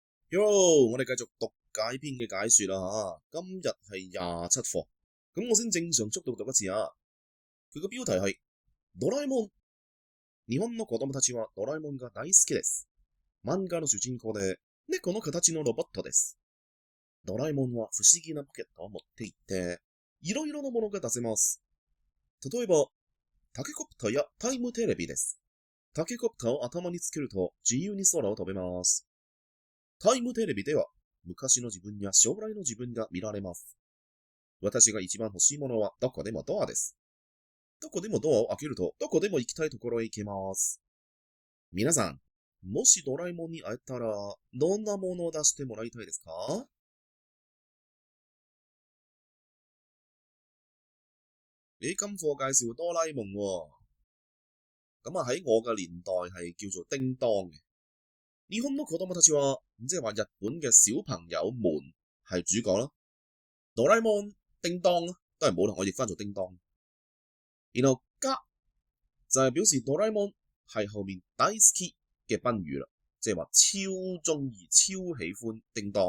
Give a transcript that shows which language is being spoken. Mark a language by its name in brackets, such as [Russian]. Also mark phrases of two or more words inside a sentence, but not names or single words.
[Cantonese] Yo，我哋繼續讀解篇嘅解說啦吓，今日係27課，咁我先正常速度讀一次啊。佢個標題係ドラえもん。 [Japanese] 日本の子供たちはドラえもんが大好きです。漫画の主人公で猫の形のロボットです。ドラえもんは不思議なポケットを持っていて、いろいろなものが出せます。例えば、タケコプターやタイムテレビです。タケコプターを頭につけると自由に空を飛べます。タイムテレビでは昔の自分や将来の自分が見られます。私が一番欲しいものはどこでもドアです。どこでもドアを開けるとどこでも行きたいところへ行けます。皆さん、もしドラえもんに会えたらどんなものを出してもらいたいですか？ [Cantonese] 你今課介紹哆啦 A 夢喎，咁喺我嘅年代係叫做叮當嘅。 [Japanese] 日本の子供たちは， [Cantonese] 即係話日本嘅小朋友們係主角啦。哆啦 A 夢、叮當都係冇同我譯翻做叮當。然後加就係表示哆啦 A 夢係後面大好き嘅賓語啦，即係話超中意、超喜歡叮當。